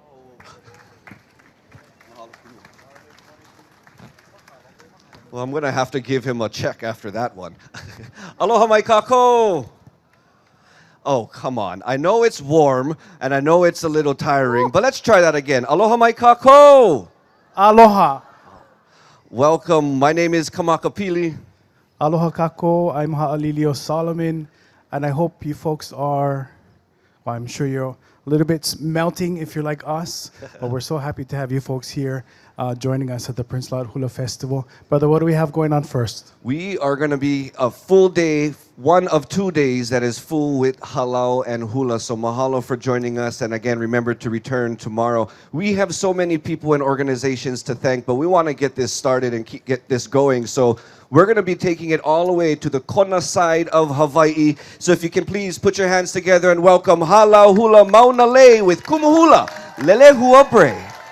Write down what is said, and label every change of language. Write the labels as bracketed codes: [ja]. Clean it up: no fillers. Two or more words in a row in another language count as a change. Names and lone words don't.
[en] Well, I'm going to have to give him a check after that one. [haw] Aloha mai kako! [en] Oh, come on. I know it's warm, and I know it's a little tiring, but let's try that again. [haw] Aloha mai kako! Aloha. [en] Welcome. My name is Kamakapili. [haw] Aloha kako. [en] I'm Ha'alilio Solomon, and I hope you folks are, well, I'm sure you're a little bit melting if you're like us, but we're so happy to have you folks here joining us at the Prince Laut Hula Festival. Brother, what do we have going on first? We are going to be a full day, one of 2 days that is full with halau and hula. So mahalo for joining us. And again, remember to return tomorrow. We have so many people and organizations to thank, but we want to get this started and get this going. So we're going to be taking it all the way to the Kona side of Hawaii. So if you can please put your hands together and welcome Halau Hula Mauna Lei with Kumuhula Lele Huabre.